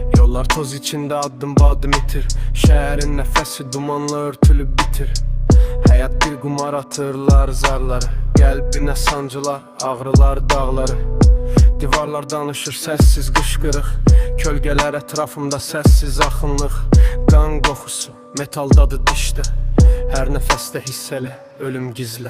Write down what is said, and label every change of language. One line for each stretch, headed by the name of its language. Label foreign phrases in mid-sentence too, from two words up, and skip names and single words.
Turkish: Yollar toz içinde adım badım itir. Şehrin nefesi dumanla örtülüp bitir. Hayat bir kumar atırlar zarları.
Azerbaijani: Qəlbinə sancılar, ağrılar dağları. Divarlar danışır sessiz qışqırıq. Kölgələr ətrafımda sessiz axınlıq. Qan qoxusu, metal dadı dişdə. Hər nəfəsdə hiss elə, ölüm gizlə.